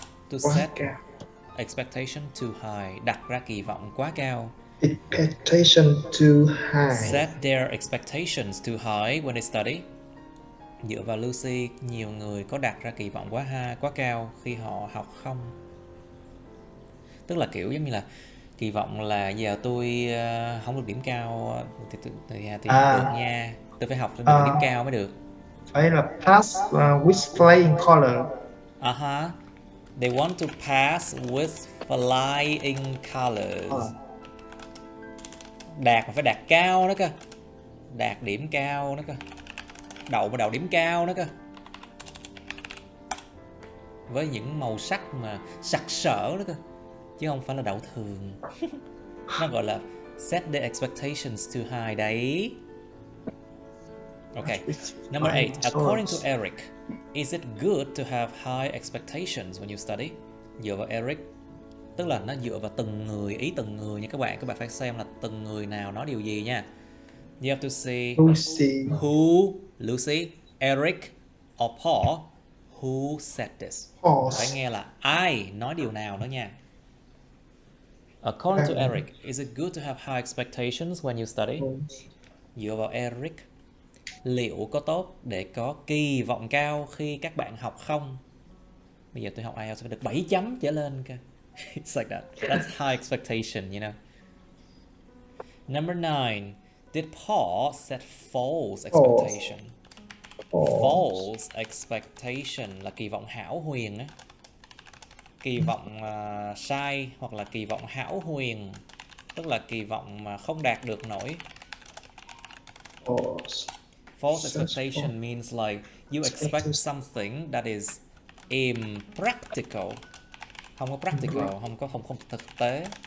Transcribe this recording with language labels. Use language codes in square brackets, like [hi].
[en] To set expectation too high. [vi] Đặt ra kỳ vọng quá cao. [en] Expectation too high. Set their expectations too high when they study. [vi] Dựa vào Lucy, nhiều người có đặt ra kỳ vọng quá cao khi họ học không? Tức là kiểu giống như là kỳ vọng là giờ tôi không được điểm cao thì được nha. Tôi phải học được điểm cao mới được. Phải là [en] pass with flying color. They want to pass with flying colors. [vi] Đạt mà phải đạt cao đó cơ. Đạt điểm cao đó cơ. Đậu điểm cao đó cơ. Với những màu sắc mà sặc sỡ đó cơ. Chứ không phải là đậu thường. Nó gọi là [en] set the expectations too high [vi] đấy. [en] Okay. Number 8. According to Eric, Is it good to have high expectations when you study? [vi] Dựa vào Eric. Tức là nó dựa vào từng người, ý từng người nha các bạn. Các bạn phải xem là từng người nào nói điều gì nha. [en] You have to see Lucy. who, Lucy, Eric, or Paul, who said this. Paul. [vi] Phải nghe là ai nói điều nào đó nha. [en] According to Eric, is it good to have high expectations when you study? [vi] Dựa vào Eric, liệu có tốt để có kỳ vọng cao khi các bạn học không? Bây giờ tôi học IELTS phải được 7 chấm trở lên kìa. [en] It's like that. That's high expectation, you know. Number 9. Did Paul set false expectation? False expectation [vi] là kỳ vọng hão huyền á. Kỳ vọng sai hoặc là kỳ vọng hão huyền, tức là kỳ vọng mà không đạt được nổi. [en] False expectation means like you expect something that is impractical. [vi] Không có practical, không thực tế.